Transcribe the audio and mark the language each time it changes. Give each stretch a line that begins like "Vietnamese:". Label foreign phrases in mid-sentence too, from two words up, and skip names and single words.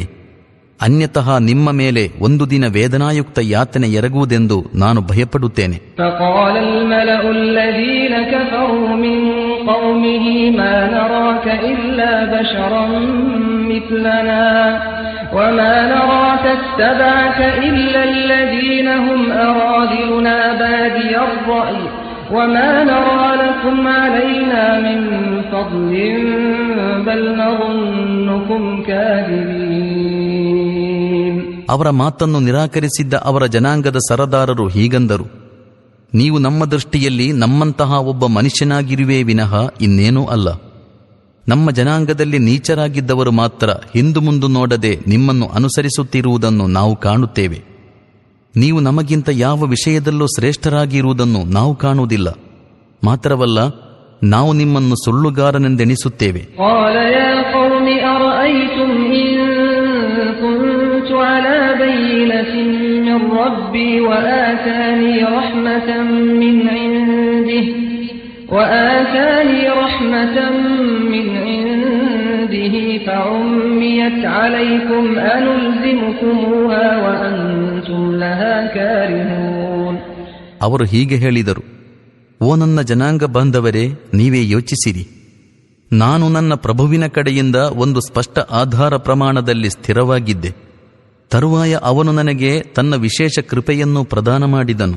Kannada: ಅನ್ಯತಃ ನಿಮ್ಮ ಮೇಲೆ ಒಂದು ದಿನ ವೇದನಾಯುಕ್ತ ಯಾತನೆ ಎರಗುವುದೆಂದು ನಾನು ಭಯಪಡುತ್ತೇನೆ.
Arabic: فقال الملأ الذين كفروا من قومه ما نراك إلا بشرا مثلنا وما نراك اتبعك إلا الذين هم أراذلنا بادي الرأي وما نرى لكم علينا من فضل بل نظنكم كاذبين.
Kannada: ಅವರ ಮಾತನ್ನು ನಿರಾಕರಿಸಿದ್ದ ಅವರ ಜನಾಂಗದ ಸರದಾರರು ಹೀಗಂದರು, ನೀವು ನಮ್ಮ ದೃಷ್ಟಿಯಲ್ಲಿ ನಮ್ಮಂತಹ ಒಬ್ಬ ಮನುಷ್ಯನಾಗಿರುವೆ ವಿನಃ ಇನ್ನೇನೂ ಅಲ್ಲ. ನಮ್ಮ ಜನಾಂಗದಲ್ಲಿ ನೀಚರಾಗಿದ್ದವರು ಮಾತ್ರ ಹಿಂದು ಮುಂದು ನೋಡದೆ ನಿಮ್ಮನ್ನು ಅನುಸರಿಸುತ್ತಿರುವುದನ್ನು ನಾವು ಕಾಣುತ್ತೇವೆ. ನೀವು ನಮಗಿಂತ ಯಾವ ವಿಷಯದಲ್ಲೂ ಶ್ರೇಷ್ಠರಾಗಿರುವುದನ್ನು ನಾವು ಕಾಣುವುದಿಲ್ಲ. ಮಾತ್ರವಲ್ಲ, ನಾವು ನಿಮ್ಮನ್ನು ಸುಳ್ಳುಗಾರನೆಂದೆಣಿಸುತ್ತೇವೆ.
Arabic: وآتاني رحمة من عنده فعميت عليكم أنلزمكموها وأنتم لها كارهون.
Kannada: ಅವರು ಹೀಗೆ ಹೇಳಿದರು: ಓ ನನ್ನ ಜನಾಂಗ ಬಾಂಧವರೇ, ನೀವೇ ಯೋಚಿಸಿರಿ. ನಾನು ನನ್ನ ಪ್ರಭುವಿನ ಕಡೆಯಿಂದ ಒಂದು ಸ್ಪಷ್ಟ ಆಧಾರ ಪ್ರಮಾಣದಲ್ಲಿ ಸ್ಥಿರವಾಗಿದ್ದೆ. ತರುವಾಯ ಅವನು ನನಗೆ ತನ್ನ ವಿಶೇಷ ಕೃಪೆಯನ್ನು ಪ್ರದಾನ ಮಾಡಿದನು.